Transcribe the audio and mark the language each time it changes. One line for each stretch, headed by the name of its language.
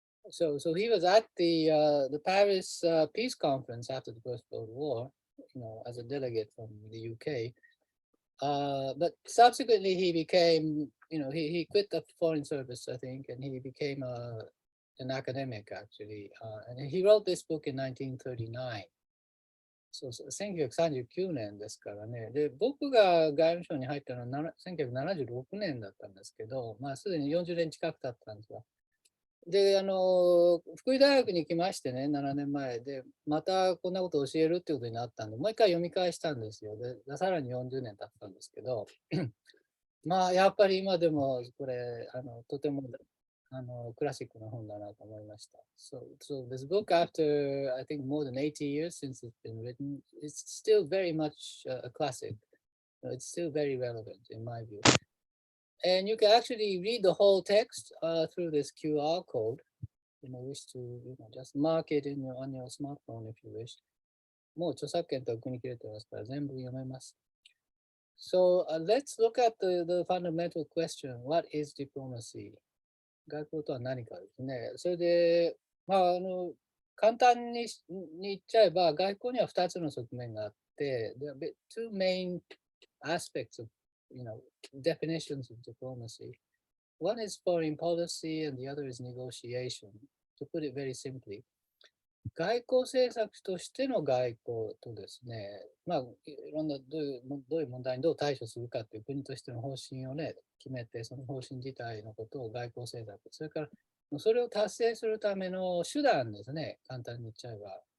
English: So he was at the Paris peace conference after the First World War, as a delegate from the UK. But subsequently he became, he quit the foreign service, I think, and he became an academic actually. And he wrote this book in 1939.
Japanese: そうそう、1939年ですからね。で、僕が外務省に入ったのは1976年だったんですけど、すでに40年近く経ったんですが。で、福井大学に来ましてね、7年前で、またこんなことを教えるっていうことになったんで、もう一回読み返したんですよ。で、さらに40年経ったんですけど、やっぱり今でもこれ、とても、クラシックな本だなと思いました。
English: So this book, after I think more than 80 years since it's been written, it's still very much a classic. It's still very relevant in my view. And you can actually read the whole text through this QR code. Wish to just mark it on your smartphone if you wish.
Japanese: もう著作権とは国切れてますから全部読めます。
English: So let's look at the fundamental question. What is diplomacy?
Japanese: 外交とは何かですね。それで、簡単に言っちゃえば、外交には2つの側面があって、
English: there are two main aspects of, definitions of diplomacy. One is foreign policy and the other is negotiation. To put it very simply,
Japanese: 外交政策としての外交とですね、いろんなどういう問題にどう対処するかという国としての方針をね、決めて、その方針自体のことを外交政策、それからそれを達成するための手段ですね、簡単に言っちゃえば。